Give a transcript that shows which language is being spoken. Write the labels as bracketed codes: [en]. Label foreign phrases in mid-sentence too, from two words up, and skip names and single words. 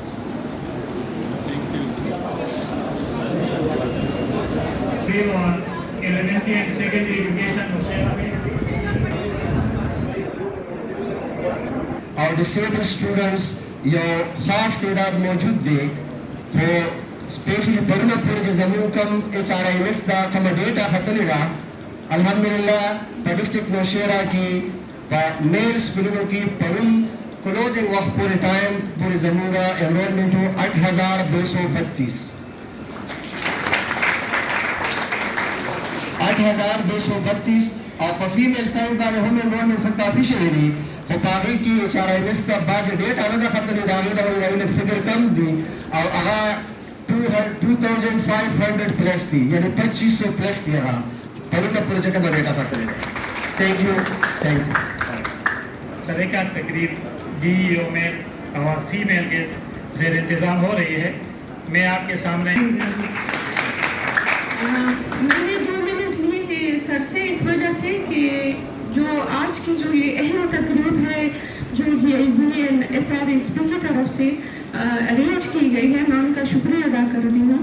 [en] اور elementary and secondary education [ps] اور [en] disabled students [ur] یہ خاص تعداد موجود [ps] دی خو اسپیشلی پرونه پورې چې زموږ کوم HRIS دا کومه ډیټا ختلې ده الحمدلله په ډسټرکټ نوشهره کې په میل سکولونو کې پرون کلوزنگ وقت پورے ٹائم پورے زموږ انرولمنٹ ہو 8232 اور په فیمیل سائڈ باندې هم انرولمنٹ خو کافي شوی دی خو په هغې کې HRIS ته بعضې ډیټا نه ده ختلې د هغې ډول یعنې فګر کمز دي او هغه 2500 پلس دی یعنی 2500 پلس دی هغه پرونه پورې چې کومه ډیټا ختلې ده. [en] thank you. [ur] طریقہ تقریب DEO میل اور فیمیل کے زیر انتظام ہو رہی ہے. میں آپ کے سامنے میں نے 2 منٹ لیے ہیں سر سے اس وجہ سے کہ جو آج کی جو یہ اہم تقریب ہے جو GIZ and SRSP کی طرف سے ارینج کی گئی ہے میں ان کا شکریہ ادا کرتی ہوں.